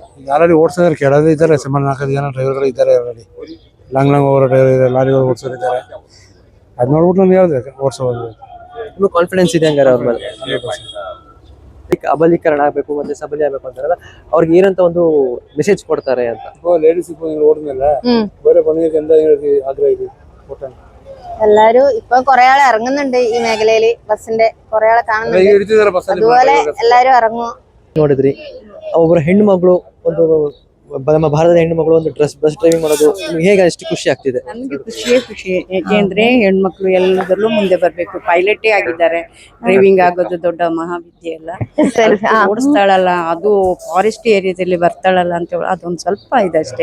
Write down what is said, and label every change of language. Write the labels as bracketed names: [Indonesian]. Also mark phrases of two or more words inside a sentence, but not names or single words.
[Kannada] ಆಲ್ರೆಡಿ ಓಡಿಸೋದ್ರೆ ಕೆಳಗೆ ಇದ್ದಾರೆ, ಸುಮಾರು 4 ಜನ ಡ್ರೈವರ್ಗಳು ಇದ್ದಾರೆ ಆಲ್ರೆಡಿ. ಲಾಂಗ್ ಹೋಗೋ ಡ್ರೈವರ್ ಇದ್ದಾರೆ, ಲಾರಿಗಳು ಓಡಿಸೋರು ಇದ್ದಾರೆ. ಅದು ನೋಡ್ಬಿಟ್ಟು ನಾನು ಹೇಳಿದೆ ಓಡಿಸೋದು. ನಿಮ್ಗೆ ಕಾನ್ಫಿಡೆನ್ಸ್ ಇದೆ ಹಂಗಾರೆ ಅವ್ರ ಮೇಲೆ? ಅಬಲೀಕರಣ ಆಗ್ಬೇಕು ಮತ್ತೆ ಸಬಲಿ ಆಗ್ಬೇಕು ಅಂತಾರಲ್ಲ, ಅವ್ರಿಗೆ ಏನಂತ ಒಂದು ಮೆಸೇಜ್ ಕೊಡ್ತಾರೆ ಅಂತ? [Malayalam] ലേഡീസ് ഇപ്പോൾ നിങ്ങൾ ഓടുന്നില്ല വേറെ പണിയൊക്കെ എന്താ നിങ്ങൾക്ക് ആഗ്രഹം ഇത് ഓട്ടാൻ? എല്ലാരും ഇപ്പൊ കുറെ ആൾ ഇറങ്ങുന്നുണ്ട് ഈ മേഖലയില്, ബസ്സിന്റെ കുറെ ആളെ കാണുന്നുണ്ട്. അതുപോലെ എല്ലാരും ഇറങ്ങും. [Kannada] ನೋಡಿದ್ರಿ ಒಬ್ಬರು ಹೆಣ್ಣು ಮಗಳು, ಒಂದು ನಮ್ಮ ಭಾರತದ ಹೆಣ್ಣು ಮಗಳು ಒಂದು [English] bus driving [Kannada] ಮಾಡೋದು ನಿಮ್ಗೆ ಹೇಗೆ ಅಷ್ಟು ಖುಷಿ ಆಗ್ತಿದೆ? ನಮ್ಗೆ ಖುಷಿ. ಯಾಕೆಂದ್ರೆ ಹೆಣ್ಮಕ್ಳು ಎಲ್ಲದರಲ್ಲೂ ಮುಂದೆ ಬರ್ಬೇಕು. ಪೈಲಟೇ ಆಗಿದ್ದಾರೆ, ಡ್ರೈವಿಂಗ್ ಆಗೋದು ದೊಡ್ಡ ಮಹಾವಿದ್ಯೆ ಅಲ್ಲ. ಓಡಿಸ್ತಾಳಲ್ಲ, ಅದು [English] forest areadalli [Kannada] ಬರ್ತಾಳಲ್ಲ ಅಂತೇಳಿ ಅದೊಂದು ಸ್ವಲ್ಪ ಇದಷ್ಟೇ.